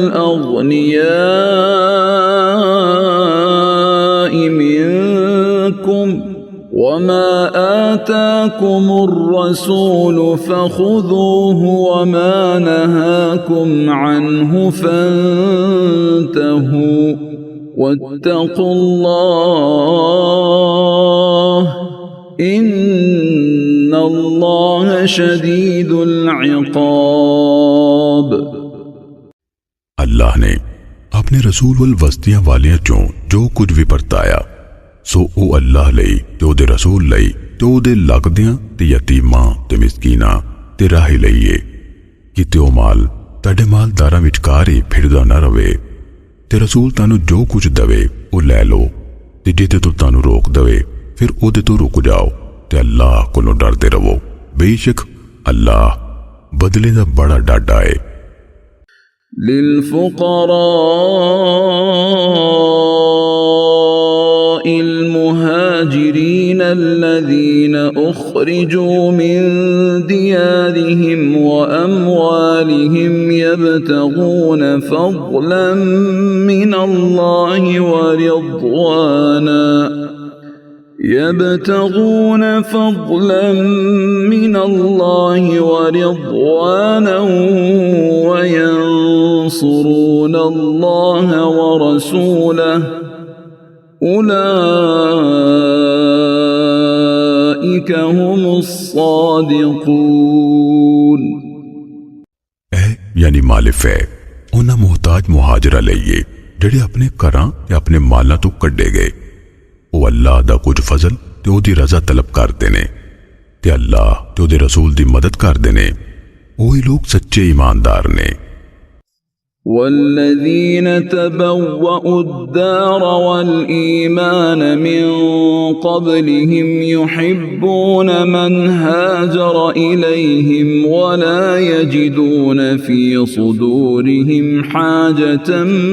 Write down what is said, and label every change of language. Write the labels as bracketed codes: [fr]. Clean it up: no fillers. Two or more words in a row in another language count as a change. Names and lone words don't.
[ar] الأغنياء منكم وما آتاكم الرسول فخذوه وما نهاكم عنه فانتهوا واتقوا الله إن الله شديد العقاب। [pa] اللہ نے اپنے رسول ول وستیاں والیاں چوں جو کجھ بھی پرتایا سو او اللہ لئی تے اودے رسول لئی تے اودے لگدیاں تے یتیماں تے مسکیناں تے راہی لئیے کہ تے او مال تہاڈے مالداراں وچکار ہی پھردا نہ روے تے رسول تانوں جو کجھ دوے او لے لو تے جے تے تانوں روک دوے فیر اودے توں رک جاؤ تے اللہ کولوں ڈردے رہو بے شک اللہ بدلے دا بڑا ڈاڈھا ہے. [ar] للفقراء المهاجرين الذين أخرجوا من ديارهم وأموالهم يبتغون فضلا من الله ورضوانا وينصرون الله ورسوله أولئك هم الصادقون। [pa] یعنی مالف ہے انہاں محتاج مہاجراں لئیے جیہڑے اپنے گھراں تے اپنے مالاں توں کڈھے گئے او اللہ دا کجھ فضل تے اودی رضا طلب کردے نے تے اللہ تے اودے رسول دی مدد کردے نے اوہی لوگ سچے ایماندار نے. [ar] والذين تبوأوا الدار والإيمان من قبلهم يحبون من هاجر إليهم ولا يجدون في صدورهم حاجة